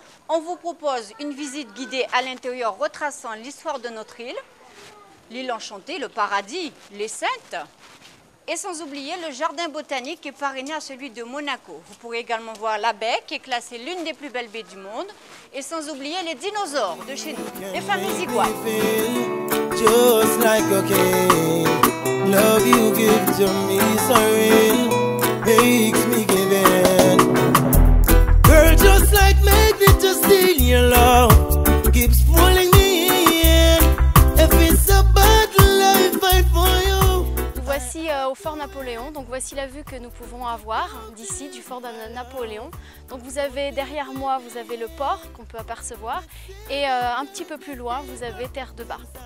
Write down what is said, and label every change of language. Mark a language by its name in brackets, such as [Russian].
[French] On vous propose une visite guidée à l'intérieur retraçant l'histoire de notre île, l'île enchantée, le paradis, les Saintes, et sans oublier le jardin botanique qui est parrainé à celui de Monaco. Vous pourrez également voir la baie qui est classée l'une des plus belles baies du monde, et sans oublier les dinosaures de chez nous, les fameux iguanes. [English] Just like a king, love you give to me so real, makes me give in. Girl, just like magnet, just steal your love, keeps pulling me in. If it's a battle, I fight for you. [French] Voici au Fort Napoléon, donc voici la vue que nous pouvons avoir d'ici du Fort de Napoléon. Donc vous avez derrière moi, vous avez le port qu'on peut apercevoir et un petit peu plus loin, vous avez Terre de Bar.